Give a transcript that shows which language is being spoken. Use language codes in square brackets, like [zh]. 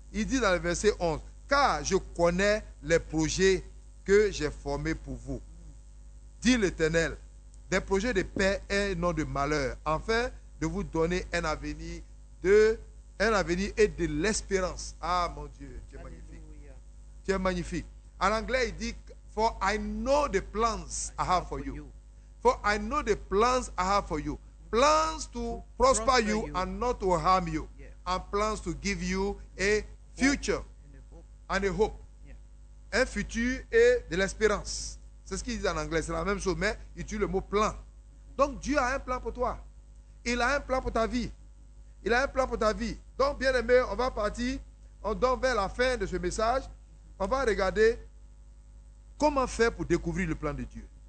[fr] Il dit dans le verset 11, « Car je connais les projets que j'ai formés pour vous. » Dit l'Éternel, « Des projets de paix et non de malheur, afin de vous donner un avenir et de l'espérance. » Ah, mon Dieu, tu es magnifique. Alléluia. Tu es magnifique. En anglais, il dit, [en] « For I know the plans I have for you. » For I know the plans I have for you. Plans to prosper you and not to harm you. Yeah. And plans to give you a future and a hope. Yeah. [fr] Un futur et de l'espérance. C'est ce qu'il dit en anglais. C'est la même chose, mais il utilise le mot plan. Donc Dieu a un plan pour toi. Il a un plan pour ta vie. Il a un plan pour ta vie. Donc, bien aimé, on va partir. On donne vers la fin de ce message. On va regarder comment faire pour découvrir le plan de Dieu.